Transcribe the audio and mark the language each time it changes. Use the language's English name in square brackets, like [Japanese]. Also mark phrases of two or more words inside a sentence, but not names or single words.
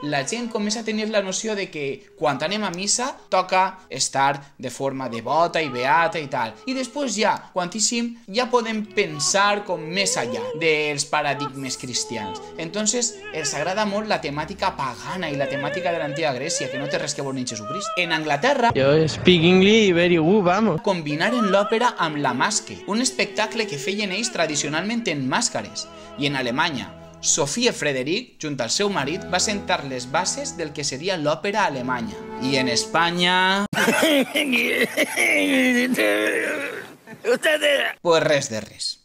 [Catalan] la gent comença a tenir la noció de que quan anem a missa toca estar de forma devota i beata i tal. I després ja, quantíssim, ja podem pensar com més allà dels paradigmes cristians. Entonces, els agrada molt la temàtica pagana i la temàtica de l'antiga Grècia, que no té res que veure amb Jesucrist. En Anglaterra, [English] yo speak English very good, [Catalan] vamos. combinaren l'òpera amb la masque, un espectacle que feien ells tradicionalment en màscares. I en Alemanya, Sofia Frederic, junt al seu marit, va sentar les bases del que seria l'òpera alemanya. I en Espanya... pues res de res.